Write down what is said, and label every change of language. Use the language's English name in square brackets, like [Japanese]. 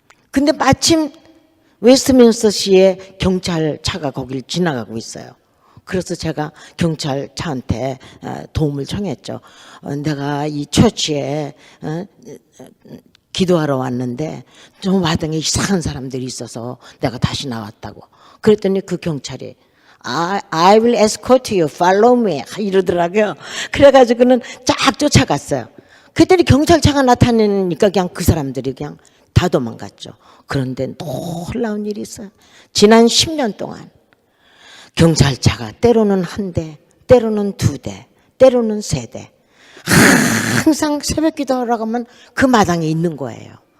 [Korean] 근데 마침 웨스트민스터시의 경찰차가 거길 지나가고 있어요. 그래서 제가 경찰차한테 도움을 청했죠. 내가 이 처치에 기도하러 왔는데 좀 마당에 이상한 사람들이 있어서 내가 다시 나왔다고. 그랬더니 그 경찰이 [English] I will escort you, follow me [Korean] 이러더라고요. 그래가지고는 쫙 쫓아갔어요. 그랬더니 경찰차가 나타나니까 그냥 그 사람들이 그냥 다 도망갔죠. 그런데 놀라운 일이 있어요. 지난 10년 동안 경찰차가 때로는 한 대, 때로는 두 대, 때로는 세 대 항상 새벽 기도하러 가면 그 마당에 있는 거예요.